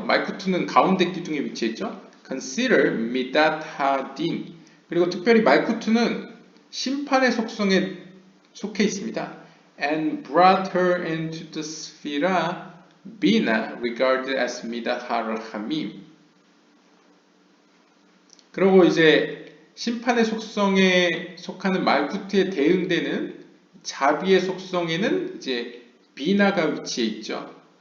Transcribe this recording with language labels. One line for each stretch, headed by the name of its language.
Korean: 말쿠트는 가운데 기둥에 위치해 있죠.
English: Consider midat ha-din.
Korean: 그리고 특별히 말쿠트는 심판의 속성에 속해 있습니다.
English: And brought her into the Sphira Bina, regarded as midat ha-rachamim.
Korean: 그리고 이제 심판의 속성에 속하는 말쿠트에 대응되는 자비의 속성에는 이제 비나가 위치해 있죠.